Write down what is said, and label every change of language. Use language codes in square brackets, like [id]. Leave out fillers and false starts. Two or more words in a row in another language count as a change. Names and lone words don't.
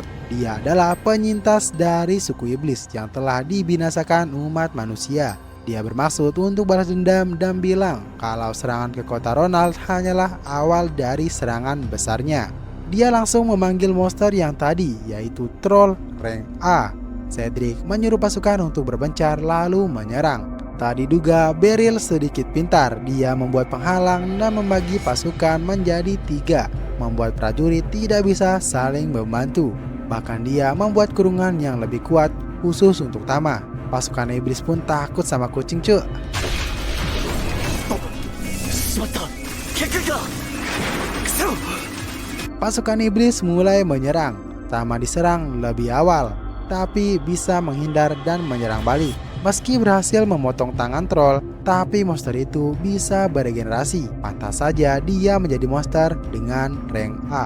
[id] Dia adalah penyintas dari suku iblis yang telah dibinasakan umat manusia. Dia bermaksud untuk balas dendam dan bilang kalau serangan ke kota Ronald hanyalah awal dari serangan besarnya. Dia langsung memanggil monster yang tadi, yaitu troll rank A. Cedric menyuruh pasukan untuk berbencar lalu menyerang. Tak diduga Beryl sedikit pintar. Dia membuat penghalang dan membagi pasukan menjadi 3, membuat prajurit tidak bisa saling membantu. Bahkan dia membuat kurungan yang lebih kuat khusus untuk Tama. Pasukan iblis pun takut sama kucing, cuk. [ja] しまった。結界が。くそ。 [id] Pasukan iblis mulai menyerang. Tama diserang lebih awal, tapi bisa menghindar dan menyerang balik. Meski berhasil memotong tangan troll, tapi monster itu bisa beregenerasi. Pantas saja dia menjadi monster dengan rank A.